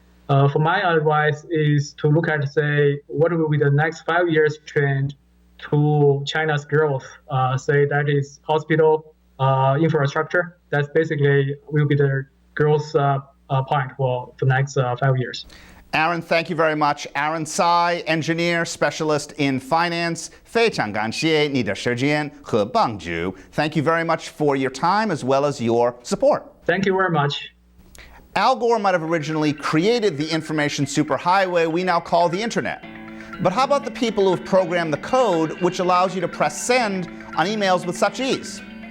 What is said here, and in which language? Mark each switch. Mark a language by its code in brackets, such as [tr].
[en] For my advice is to look at, say, what will be the next 5 years trend to China's growth. Say that is hospital infrastructure. That's basically will be the growth point for the next 5 years. Aaron, thank you very much. Aaron Tsai, engineer, specialist in finance. [zh] 非常感谢你的时间和帮助. [en] Thank you very much for your time as well as your support. Thank you very much. Al Gore might have originally created the information superhighway we now call the internet. But how about the people who have programmed the code which allows you to press send on emails with such ease?